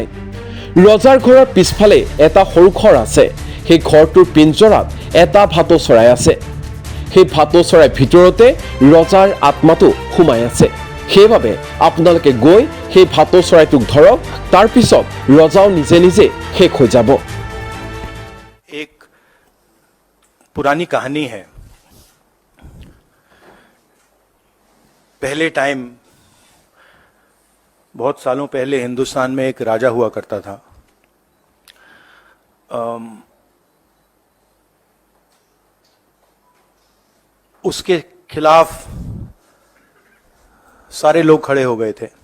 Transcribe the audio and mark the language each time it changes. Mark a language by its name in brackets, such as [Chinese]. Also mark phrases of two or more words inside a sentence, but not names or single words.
[Assamese] ৰজাৰ ঘৰৰ পিছফালে এটা সৰু ঘৰ আছে, সেই ঘৰটোৰ পিঞ্জৰাত এটা ভাটৌ চৰাই আছে। সেই ভাটৌ চৰাইৰ ভিতৰতে ৰজাৰ আত্মাটো সোমাই আছে। সেইবাবে আপোনালোকে গৈ সেই ভাটৌ চৰাইটোক ধৰক, তাৰপিছত ৰজাও নিজে নিজে শেষ হৈ যাব। [Hindi] एक पुरानी कहानी है। पहले टाइम, बहुत सालों पहले हिंदुस्तान में एक राजा हुआ करता था। उसके खिलाफ सारे लोग खड़े हो गए थे।